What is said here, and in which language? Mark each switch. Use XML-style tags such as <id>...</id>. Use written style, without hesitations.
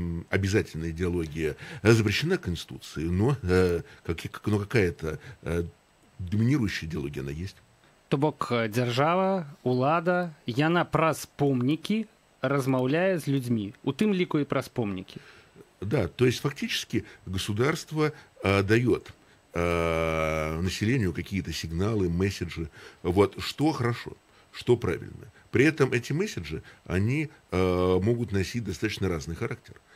<ru>Обязательная идеология запрещена Конституцией, но какая-то доминирующая идеология она есть.</ru> <be>То бок дзяржава, улада, яна праз помнікі размаўляе з людзьмі, у тым ліку і праз помнікі.</be> <ru>Да, то есть фактически государство дает населению какие-то сигналы, месседжи, что хорошо, что правильно. При этом эти месседжи, они могут носить достаточно разный характер.</ru>